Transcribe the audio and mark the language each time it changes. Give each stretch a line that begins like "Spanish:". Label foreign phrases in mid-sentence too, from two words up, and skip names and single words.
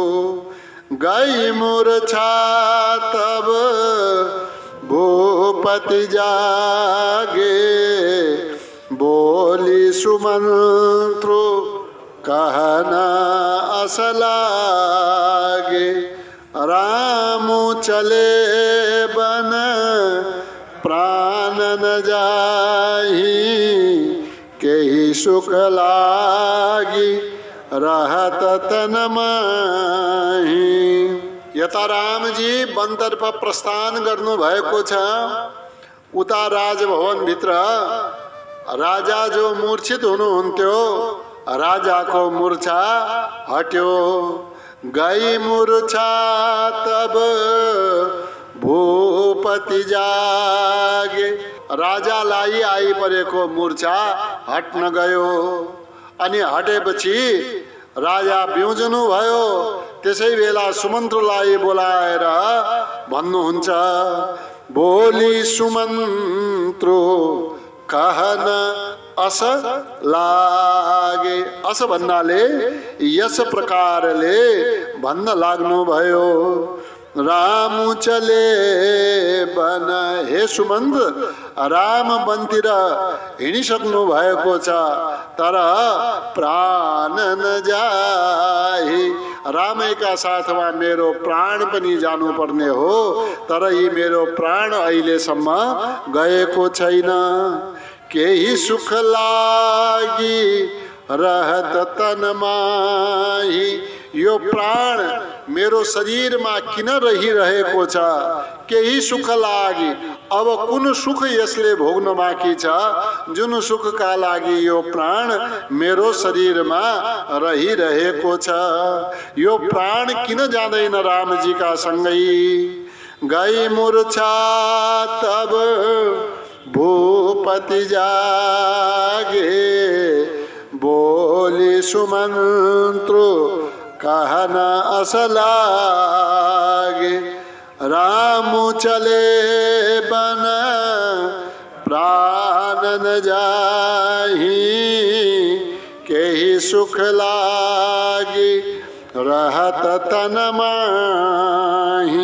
Awadhi: गई मूर्छा तब भूपति जागे, बोली सुमंत्रो कहना असलागे। राम चले बन प्राण न जाही, केही सुख लागी रहत तन माही।
Nepali: यता रामजी वन तर्फ प्रस्थान गर्नु भएको छ। उता राजभवन भित्र राजा जो मूर्छित हुनुहुन्थ्यो, राजाको मूर्छा हट्यो।
Awadhi: गई मूर्छा तब भूपति जागे।
Nepali: राजालाई आइपरेको मूर्छा हट्न गयो। अनि हटेपछि राजा बिउजनु भयो। त्यसै बेला सुमन्त्रलाई बोलाएर भन्नुहुन्छ,
Awadhi: बोली सुमन्त्रो कहन अस लागे।
Nepali: अस भन्नाले यस प्रकारले भन्न लाग्नु भयो।
Awadhi: राम चले बन,
Nepali: हे सुमन्त, राम वनतिर हिँडिसक्नु भएको छ, तर
Awadhi: प्राण न जाए।
Nepali: रामैका साथमा मेरो प्राण पनि जानुपर्ने हो, तर यी मेरो प्राण अहिलेसम्म गएको छैन।
Awadhi: केही सुख लागी रहत तन माही।
Nepali: यो प्राण मेरो शरीरमा किन रहिरहेको छ, केही सुख लागि। अब कुन सुख यसले भोग्न बाँकी छ, जुन सुखका लागि यो प्राण मेरो शरीरमा रहिरहेको छ। यो प्राण किन जाँदैन रामजीका सँगै।
Awadhi: गई मूर्छा तब भूपति जागे, बोली सुमंत्रो कहना असलागे। राम चले बन प्राण न जाही, केही सुख लागी रहत तन माही।